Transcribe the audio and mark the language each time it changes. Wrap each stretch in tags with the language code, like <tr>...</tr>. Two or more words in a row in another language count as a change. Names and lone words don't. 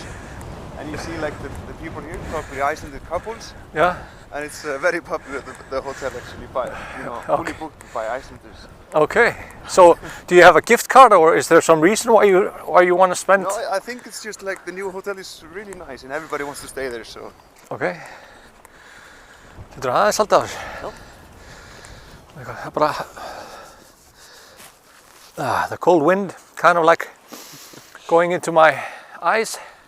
<en>And you see like the people here, probably Icelandic couples. Yeah. And it's very popular, the hotel actually, fully booked by Icelanders. Okay. So do you have a gift card, or is there some reason why you want to spend? No, I think it's just like the new hotel is really nice and everybody wants to stay there, so. Okay.</en> <is>Getur aðeins haldið á þessu? Já. Það er bara</is> <en>the cold wind kind of like going into my eyes.</en>